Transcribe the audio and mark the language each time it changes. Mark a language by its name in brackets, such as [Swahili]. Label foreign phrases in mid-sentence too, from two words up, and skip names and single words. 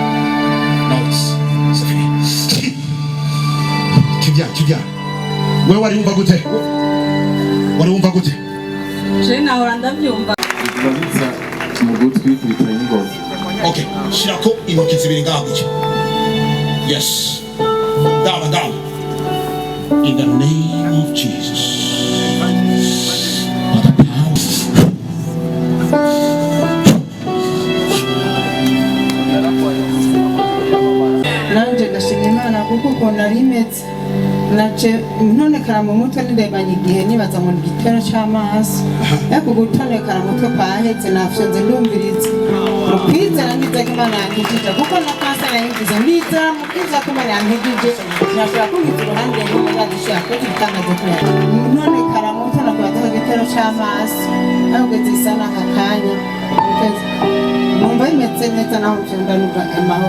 [French] Non, c'est fini. Tu viens. [Rundi] Wewe waliumva gute? Je nahora ndabyumva. Okay, shirako intoki zibiri ngaha gutya. [English] Yes. Down. In the name of Jesus. [Rundi] Nanje ndashimira Imana kuko ukuntu ari imeze nace ntonekara mu mutwe nirebanye igihe nibaza mu gitero cy'amaso ariko gutonekara mu mutwe kwahetse nafyonze ndumviriza ukwizera ngize ko Imana yankijije kuko na kanseri yangize ndizera mu kwiza ko Imana yankijije nashobora kubigira uruhande rumwe ndashaka ko itangazo kuya ntonekara mu mutwe nakubaza igitero cy'amaso ahubwo zisa n'aka kanya numva imeze neza naho mfyonda nuba amahoro